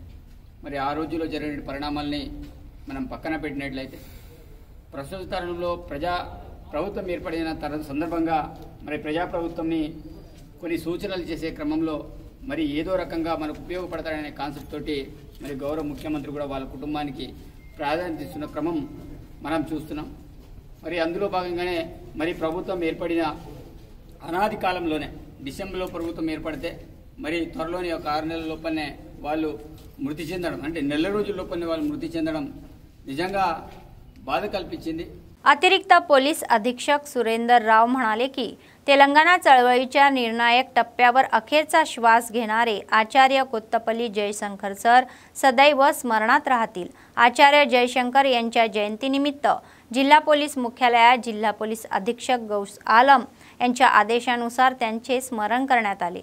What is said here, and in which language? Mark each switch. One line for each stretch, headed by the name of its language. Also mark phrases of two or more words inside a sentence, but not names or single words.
Telugu: మరి ఆ రోజుల్లో జరిగిన పరిణామాల్ని మనం పక్కన పెట్టినట్లయితే ప్రస్తుత తరుణంలో ప్రభుత్వం ఏర్పడిన సందర్భంగా మరి ప్రజాప్రభుత్వంని కొన్ని సూచనలు చేసే క్రమంలో మరి ఏదో రకంగా మనకు ఉపయోగపడతాడనే కాన్సెప్ట్ తోటి మరి గౌరవ ముఖ్యమంత్రి కూడా వాళ్ళ కుటుంబానికి ప్రాధాన్యత ఇస్తున్న క్రమం మనం చూస్తున్నాం. మరి అందులో భాగంగానే మరి ప్రభుత్వం ఏర్పడిన అనాది కాలంలోనే డిసెంబర్లో ప్రభుత్వం ఏర్పడితే మరి త్వరలోని ఒక 6 నెలల లోపలనే వాళ్ళు మృతి చెందడం, అంటే నెల రోజుల లోపలనే వాళ్ళు మృతి చెందడం నిజంగా బాధ కల్పించింది.
Marathi: अतिरिक्त पोलीस अधीक्षक सुरेंदर राव म्हणाले की तेलंगणा चळवळीच्या निर्णायक टप्प्यावर अखेरचा श्वास घेणारे आचार्य कोत्तपल्ली जयशंकर सर सदैव स्मरणात राहतील. आचार्य जयशंकर यांच्या जयंतीनिमित्त जिल्हा पोलीस मुख्यालयात जिल्हा पोलीस अधीक्षक गौस आलम यांच्या आदेशानुसार त्यांचे स्मरण करण्यात आले.